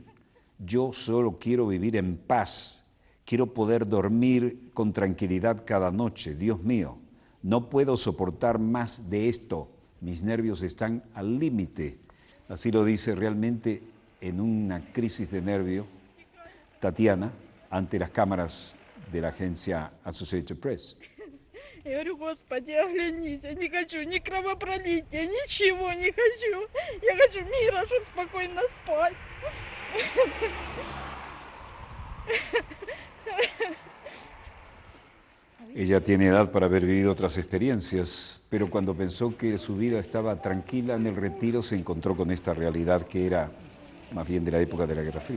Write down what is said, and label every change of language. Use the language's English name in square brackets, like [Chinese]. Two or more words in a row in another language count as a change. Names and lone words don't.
[Spanish] Yo solo quiero vivir en paz. Quiero poder dormir con tranquilidad cada noche. Dios mío, no puedo soportar más de esto. Mis nervios están al límite. Así lo dice realmente en una crisis de nervio Tatiana ante las cámaras de la agencia Associated Press. [Russian] Я говорю, Господи, оглянись, я не хочу ни кровопролития, ничего не хочу. Я хочу мира, чтобы спокойно спать. [Spanish] Ella tiene edad para haber vivido otras experiencias, pero cuando pensó que su vida estaba tranquila en el retiro, se encontró con esta realidad que era más bien de la época de la Guerra Fría.